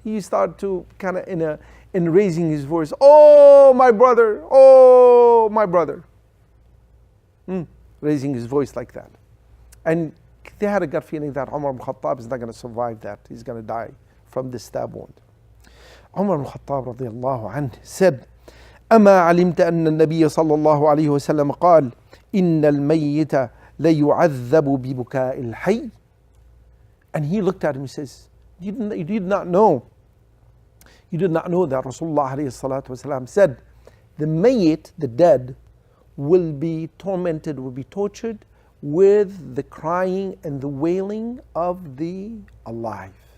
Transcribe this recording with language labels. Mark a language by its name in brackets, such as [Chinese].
[English] He started to kind of in raising his voice, oh my brother, oh my brother. Raising his voice like that. And they had a gut feeling that Umar ibn Khattab is not going to survive that. He's going to die from this stab wound. Umar ibn Khattab radiallahu anhu said, [Arabic] أما علمت أن النبي صلى الله عليه وسلم قال إن الميت ليعذب ببكاء الحي. [English] And he looked at him and says, you did not know that Rasulullah alayhi salatu wasalam said, the mayyit, the dead, will be tormented, will be tortured with the crying and the wailing of the alive.